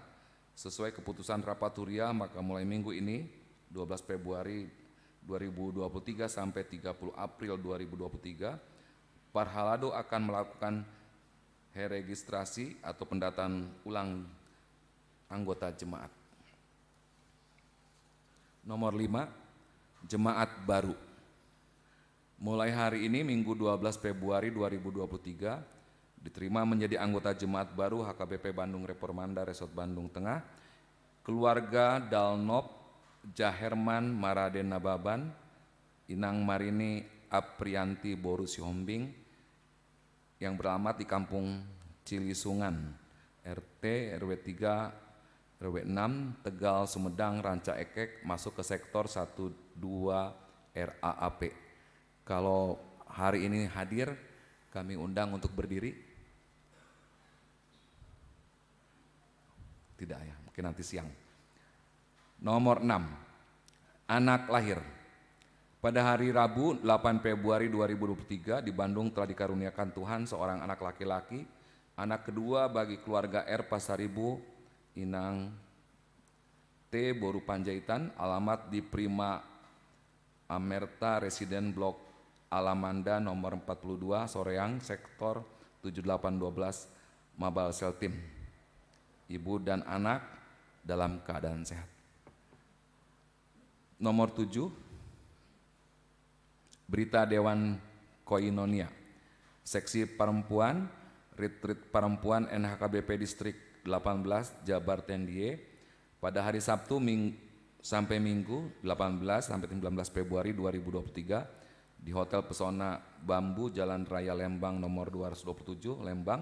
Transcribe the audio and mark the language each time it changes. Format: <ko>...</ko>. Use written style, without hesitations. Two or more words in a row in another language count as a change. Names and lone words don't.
<id>Sesuai keputusan rapat huria, maka mulai minggu ini 12 Februari 2023 sampai 30 April 2023, Parhalado akan melakukan registrasi atau pendataan ulang anggota jemaat. Nomor 5, jemaat baru. Mulai hari ini Minggu 12 Februari 2023 diterima menjadi anggota jemaat baru HKBP Bandung Reformanda Resort Bandung Tengah, keluarga Dalnop Jaherman Maraden Nababan, Inang Marini Aprianti Boru Sihombing yang beralamat di Kampung Cilisungan, RT RW 3 RW 6 Tegal Sumedang Ranca Ekek, masuk ke sektor 12 RAAP. Kalau hari ini hadir, kami undang untuk berdiri. Tidak ya, mungkin nanti siang. Nomor 6, anak lahir. Pada hari Rabu 8 Februari 2023 di Bandung telah dikaruniakan Tuhan seorang anak laki-laki, anak kedua bagi keluarga R Pasaribu, Inang T Boru Panjaitan, alamat di Prima Amerta Residen Blok Alamanda nomor 42 Soreang, sektor 7812 Mabal Seltim. Ibu dan anak dalam keadaan sehat. Nomor 7, berita Dewan Koinonia, seksi perempuan, Retreat Perempuan NHKBP Distrik 18 Jabar Tendie pada hari Sabtu sampai Minggu 18 sampai 19 Februari 2023 di Hotel Pesona Bambu Jalan Raya Lembang nomor 227 Lembang.</id>